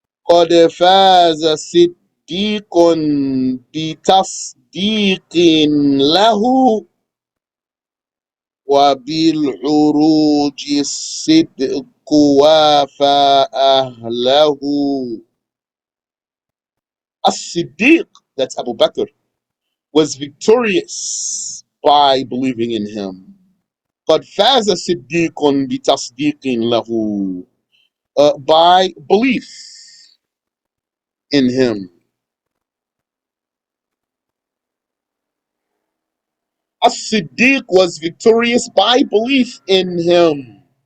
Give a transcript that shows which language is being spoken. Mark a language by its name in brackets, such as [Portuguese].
[Arabic] قَدْ فَازَ صِدِّيقٌ بِتَصْدِيقٍ لَهُ وَبِالْعُرُوجِ الصِّدْقُ وَافَى أَهْلَهُ. [English] As-Siddiq, that's Abu Bakr, was victorious by believing in him. [Arabic] قَدْ فَازَ صِدِّيقٌ بِتَصْدِيقٍ لَهُ, [English] by belief in him. As-Siddiq was victorious by belief in him.